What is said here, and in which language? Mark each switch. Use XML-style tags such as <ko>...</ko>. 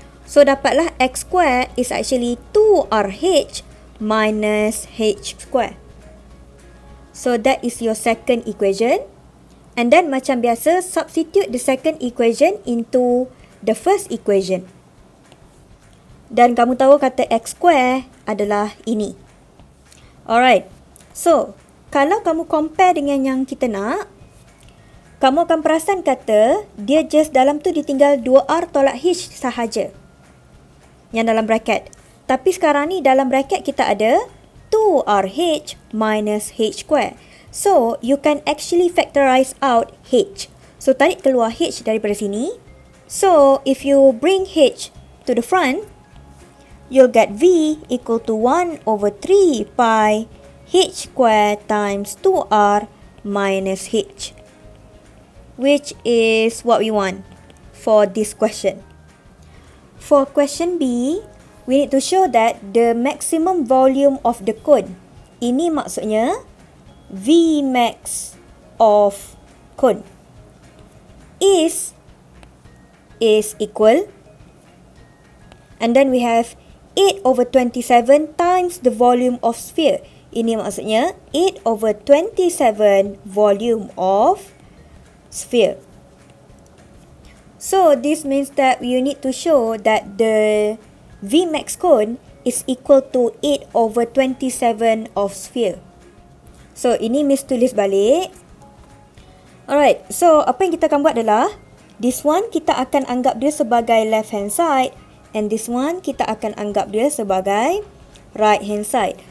<en>So,</en> <ms>dapatlah</ms> <en>X square is actually 2RH minus H square. So, that is your second equation. And then,</en> <ms>macam biasa,</ms> <en>substitute the second equation into the first equation.</en> <ms>Dan kamu tahu kata X square adalah ini.</ms> <en>Alright.</en> <ms>So, kalau kamu compare dengan yang kita nak, kamu akan perasan kata dia just dalam tu ditinggal 2R tolak H sahaja. Yang dalam bracket. Tapi sekarang ni dalam bracket kita ada 2RH minus H square.</ms> <en>So, you can actually factorize out H.</en> <ms>So, tarik keluar H daripada sini.</ms> <en>So, if you bring H to the front, you'll get V equal to 1 over 3 pi H square times 2R minus H. Which is what we want for this question. For question B, we need to show that the maximum volume of the cone.</en> <ms>Ini maksudnya</ms> <en>V max of cone is equal. And then we have 8 over 27 times the volume of sphere.</en> <ms>Ini maksudnya</ms> <en>8 over 27 volume of sphere. So, this means that you need to show that the V max cone is equal to 8 over 27 of sphere.</en> <ms>So, ini Miss tulis balik. Alright, so apa yang kita akan buat adalah,</ms> <en>this one</en> <ms>kita akan anggap dia sebagai left hand side, and this one kita akan anggap dia sebagai right hand side.</ms>